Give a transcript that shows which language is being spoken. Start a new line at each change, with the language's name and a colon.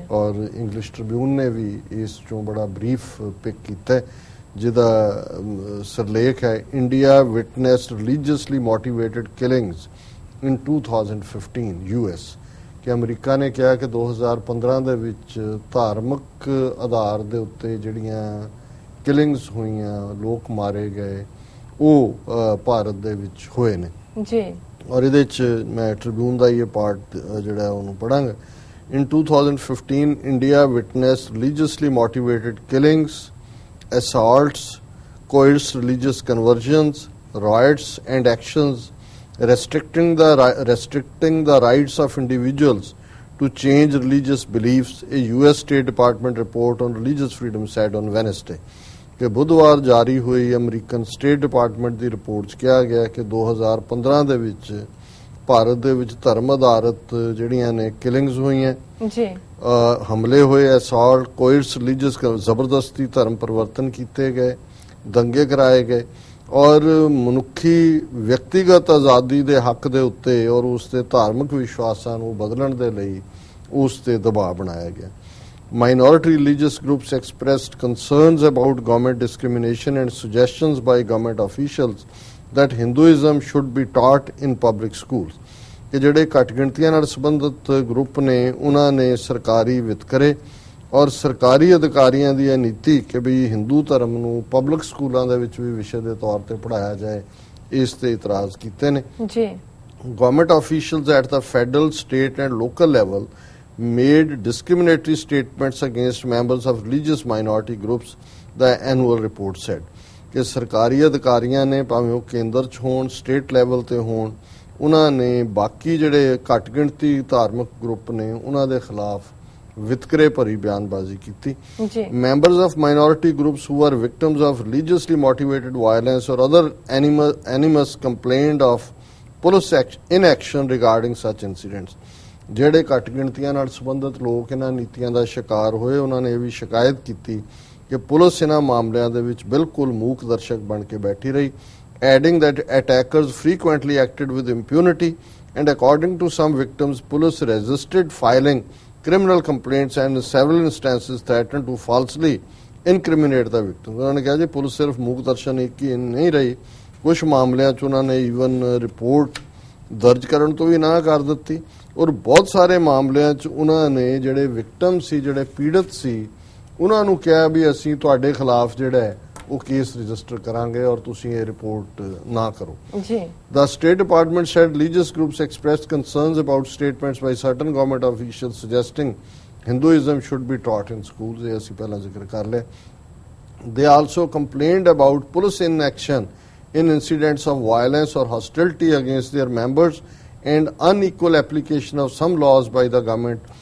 Punjabi: ਔਰ English Tribune ਨੇ ਵੀ ਇਸ 'ਚੋਂ ਬੜਾ ਬਰੀਫ ਪਿਕ ਕੀਤਾ ਜਿਹਦਾ ਸਿਰਲੇਖ ਹੈ
English: India witnessed religiously motivated killings in 2015 US,
Punjabi: ਕਿ ਅਮਰੀਕਾ ਨੇ ਕਿਹਾ ਕਿ 2015 ਦੇ ਵਿੱਚ ਧਾਰਮਿਕ ਆਧਾਰ ਦੇ ਉੱਤੇ ਜਿਹੜੀਆਂ ਕਿਲਿੰਗਸ ਹੋਈਆਂ, ਲੋਕ ਮਾਰੇ ਗਏ, ਉਹ ਭਾਰਤ ਦੇ ਵਿੱਚ ਹੋਏ ਨੇ ਜੀ। ਔਰ ਇਹਦੇ 'ਚ ਮੈਂ ਟ੍ਰਿਬਿਊਨ ਦਾ ਇਹ ਪਾਰਟ ਜਿਹੜਾ ਉਹਨੂੰ ਪੜਾਂਗਾ।
English: In 2015, India witnessed religiously motivated killings, assaults, coerced religious conversions, riots and actions restricting the rights of individuals to change religious beliefs, a US State Department report on religious freedom said on Wednesday.
Punjabi: ਕਿ ਬੁੱਧਵਾਰ ਜਾਰੀ ਹੋਈ American state department ਦੀ report 'ਚ ਕਿਹਾ ਗਿਆ ਕਿ 2015 ਦੇ ਵਿੱਚ ਭਾਰਤ ਦੇ ਵਿੱਚ ਧਰਮ ਆਧਾਰਿਤ ਜਿਹੜੀਆਂ ਨੇ ਕਿਲਿੰਗਸ ਹੋਈਆਂ ਜੀ, ਹਮਲੇ ਹੋਏ, ਅਸੌਲਟ, ਕੋਇਰਸ ਰਿਲੀਜੀਅਸ ਜ਼ਬਰਦਸਤੀ ਧਰਮ ਪਰਿਵਰਤਨ ਕੀਤੇ ਗਏ, ਦੰਗੇ ਕਰਾਏ ਗਏ ਔਰ ਮਨੁੱਖੀ ਵਿਅਕਤੀਗਤ ਆਜ਼ਾਦੀ ਦੇ ਹੱਕ ਦੇ ਉੱਤੇ ਔਰ ਉਸ ਦੇ ਧਾਰਮਿਕ ਵਿਸ਼ਵਾਸਾਂ ਨੂੰ ਬਦਲਣ ਦੇ ਲਈ ਉਸ ਤੇ ਦਬਾਅ ਬਣਾਇਆ ਗਿਆ।
English: Minority religious groups expressed concerns about government discrimination and suggestions by government officials that Hinduism should be taught in public schools.
Punjabi: ਕਿ ਜਿਹੜੇ ਘੱਟ ਗਿਣਤੀਆਂ ਨਾਲ ਸੰਬੰਧਿਤ ਗਰੁੱਪ ਨੇ ਉਹਨਾਂ ਨੇ ਸਰਕਾਰੀ ਵਿਤਕਰੇ ਔਰ ਸਰਕਾਰੀ ਅਧਿਕਾਰੀਆਂ ਦੀ ਇਹ ਨੀਤੀ ਕਿ ਵੀ ਹਿੰਦੂ ਧਰਮ ਨੂੰ ਪਬਲਿਕ ਸਕੂਲਾਂ ਦੇ ਵਿੱਚ ਵੀ ਵਿਸ਼ੇ ਦੇ ਤੌਰ ਤੇ ਪੜ੍ਹਾਇਆ ਜਾਏ, ਇਸ ਤੇ ਇਤਰਾਜ਼ ਕੀਤੇ ਨੇ ਜੀ।
English: Government officials at the federal, state and local level made discriminatory statements against members of religious minority groups, the annual report said.
Punjabi: ਕਿ ਸਰਕਾਰੀ ਅਧਿਕਾਰੀਆਂ ਨੇ ਭਾਵੇਂ ਉਹ ਕੇਂਦਰ 'ਚ ਹੋਣ, ਸਟੇਟ ਲੈਵਲ ਤੇ ਹੋਣ, ਉਹਨਾਂ ਨੇ ਬਾਕੀ ਜਿਹੜੇ ਘੱਟ ਗਿਣਤੀ ਧਾਰਮਿਕ ਗਰੁੱਪ ਨੇ ਉਹਨਾਂ ਦੇ ਖਿਲਾਫ ਵਿਤਕਰੇ ਭਰੀ ਬਿਆਨਬਾਜ਼ੀ ਕੀਤੀ।
English: Members of minority groups who were victims of religiously motivated violence or other animus complained of police inaction regarding such incidents.
Punjabi: ਜਿਹੜੇ ਘੱਟ ਗਿਣਤੀਆਂ ਨਾਲ ਸੰਬੰਧਿਤ ਲੋਕ ਇਹਨਾਂ ਨੀਤੀਆਂ ਦਾ ਸ਼ਿਕਾਰ ਹੋਏ, ਉਹਨਾਂ ਨੇ ਇਹ ਵੀ ਸ਼ਿਕਾਇਤ ਕੀਤੀ ਕਿ ਪੁਲਿਸ ਇਹਨਾਂ ਮਾਮਲਿਆਂ ਦੇ ਵਿੱਚ ਬਿਲਕੁਲ ਮੂਕ ਦਰਸ਼ਕ ਬਣ ਕੇ ਬੈਠੀ ਰਹੀ,
English: adding that attackers frequently acted with impunity and according to some victims, police resisted filing criminal complaints and in several instances threatened to falsely incriminate the victims.
Punjabi: ਉਹਨਾਂ ਨੇ ਕਿਹਾ ਜੀ ਪੁਲਿਸ ਸਿਰਫ ਮੂਕ ਦਰਸ਼ਨ ਇੱਕ ਹੀ ਨਹੀਂ ਰਹੀ, ਕੁਝ ਮਾਮਲਿਆਂ 'ਚ ਉਹਨਾਂ ਨੇ ਈਵਨ ਰਿਪੋਰਟ ਦਰਜ ਕਰਨ ਤੋਂ ਵੀ ਨਾ ਕਰ ਦਿੱਤੀ, ਔਰ ਬਹੁਤ ਸਾਰੇ ਮਾਮਲਿਆਂ 'ਚ ਉਹਨਾਂ ਨੇ ਜਿਹੜੇ ਵਿਕਟਮ ਸੀ, ਜਿਹੜੇ ਪੀੜਤ ਸੀ, ਉਹਨਾਂ ਨੂੰ ਕਿਹਾ ਵੀ ਅਸੀਂ ਤੁਹਾਡੇ ਖਿਲਾਫ ਜਿਹੜਾ ਹੈ ਉਹ ਕੇਸ ਰਜਿਸਟਰ ਕਰਾਂਗੇ ਔਰ ਤੁਸੀਂ ਇਹ ਰਿਪੋਰਟ ਨਾ ਕਰੋ ਜੀ।
English: The State Department said religious groups expressed concerns about statements by certain government officials suggesting Hinduism should be taught in schools.
Punjabi: ਇਹ ਅਸੀਂ ਪਹਿਲਾਂ ਜ਼ਿਕਰ ਕਰ ਲਿਆ।
English: They also complained about police inaction in incidents of violence or hostility against their members and unequal application of some laws by the government.